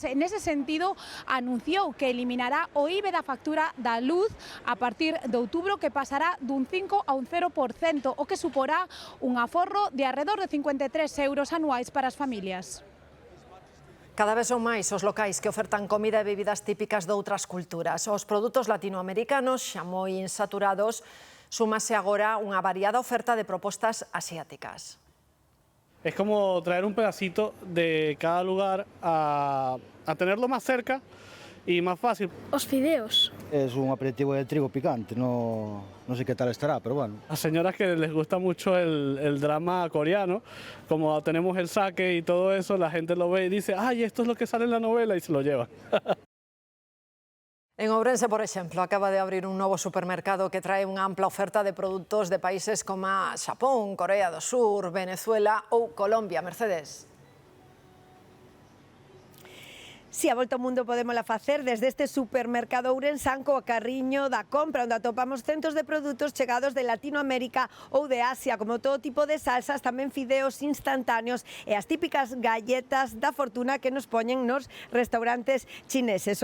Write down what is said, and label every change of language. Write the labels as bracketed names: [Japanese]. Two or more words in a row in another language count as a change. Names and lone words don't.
[Galician] En ese sentido, anunciou que eliminará o IBE da factura da luz a partir de outubro, que pasará dun 5 a un 0%, o que suporá un aforro de alrededor de 53 euros anuais para as familias. Cada vez son máis os locais que ofertan comida e bebidas típicas de outras culturas. Os produtos latinoamericanos, xa moi insaturados, súmase agora unha variada oferta de propostas asiáticas. [Spanish] Es como traer un pedacito de cada lugar a tenerlo más cerca y más fácil. [Galician] Os fideos. [Spanish] Es un aperitivo de trigo picante, no sé qué tal estará, pero bueno. A señoras que les gusta mucho el drama coreano, como tenemos el sake y todo eso, la gente lo ve y dice, ay, esto es lo que sale en la novela, y se lo lleva. [Galician] En Ourense, por exemplo, acaba de abrir un novo supermercado que trae unha ampla oferta de produtos de países como Xapón, Corea do Sur, Venezuela ou Colombia. Mercedes. Si a volta ao mundo podémola facer desde este supermercado ourensán co carriño da compra, onde atopamos centos de produtos chegados de Latinoamérica ou de Asia, como todo tipo de salsas, tamén fideos instantáneos e as típicas galletas da fortuna que nos poñen nos restaurantes chineses.